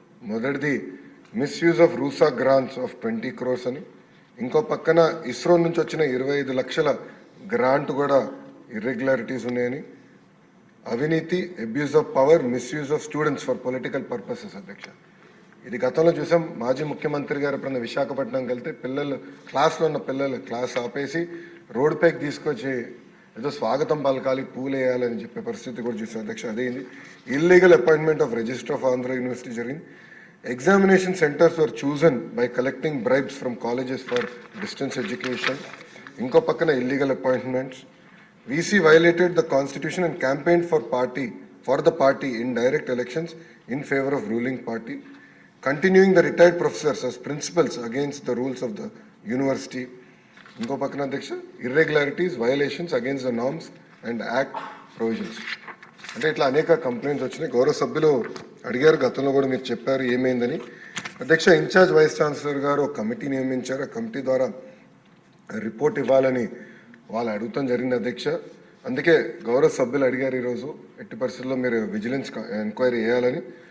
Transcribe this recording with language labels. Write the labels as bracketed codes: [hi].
[te] మొదటిది misuse of RUSA grants of 20 crores అని, ఇంకో పక్కన ఇస్రో నుంచి వచ్చిన 25 లక్షల గ్రాంట్ కూడా ఇర్రెగ్యులారిటీస్ ఉన్నాయని, అవినీతి, abuse of power, misuse of students for political purposes అధ్యక్ష. ఇది గతంలో చూసాం. మాజీ ముఖ్యమంత్రి గారు ఎప్పుడన్నా విశాఖపట్నంకి వెళ్తే పిల్లలు క్లాస్లో ఉన్న పిల్లలు క్లాస్ ఆపేసి రోడ్ పైకి తీసుకొచ్చి ఏదో స్వాగతం పలకాలి, పూలు వేయాలని చెప్పే పరిస్థితి కూడా చూసాం అధ్యక్ష. అదేంది illegal appointment of register of Andhra university జరిగింది. [en] Examination centers were chosen by collecting bribes from colleges for distance education. [te] Inko pakkana [en] illegal appointments. VC violated the constitution and campaigned for the party in direct elections in favor of ruling party, continuing the retired professors as principals against the rules of the university. [te] Inko pakkana adhyaksha, [en] irregularities, violations against the norms and act provisions. [te] అంటే ఇట్లా అనేక complaints వచ్చినాయి. గౌరవ సభ్యులు అడిగారు, గతంలో కూడా మీరు చెప్పారు ఏమైందని. అధ్యక్ష, ఇన్ఛార్జ్ వైస్ ఛాన్సలర్ గారు ఒక కమిటీ నియమించారు. ఆ కమిటీ ద్వారా రిపోర్ట్ ఇవ్వాలని వాళ్ళు అడుగుతాం జరిగింది అధ్యక్ష. అందుకే గౌరవ సభ్యులు అడిగారు ఈరోజు ఎట్టి పరిస్థితుల్లో మీరు విజిలెన్స్ ఎంక్వైరీ చేయాలని.